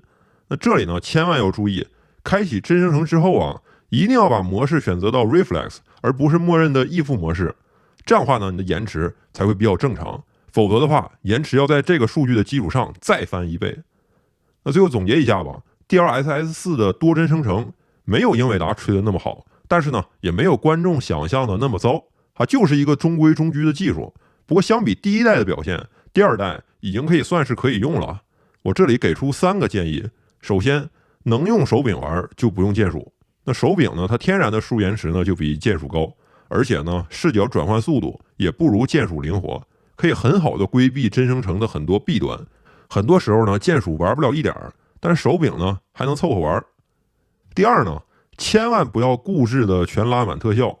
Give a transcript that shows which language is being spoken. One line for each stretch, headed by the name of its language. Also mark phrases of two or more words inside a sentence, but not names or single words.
Chinese: 那這裡呢，千萬要注意，開啟真生成之後啊，一定要把模式選擇到 Reflex， 而不是默認的易付模式。這樣的話呢，你的延遲才會比較正常。否則的話，延遲要在這個數據的基礎上再翻1倍。那最後總結一下吧， DLSS 4的多幀生成沒有英偉達吹的那麼好，但是呢，也沒有觀眾想象的那麼糟，它就是一個中規中矩的技術。不過相比第1代的表現，第2代已經可以算是可以用了。我這裡給出3個建議。首先，能用手柄玩就不用鍵鼠。那手柄呢，它天然的輸入延遲呢就比鍵鼠高，而且呢視角轉換速度也不如鍵鼠靈活，可以很好的規避真生成的很多弊端。很多時候呢，鍵鼠玩不了一點兒，但是手柄呢還能湊合玩。第二呢，千萬不要固執的全拉滿特效。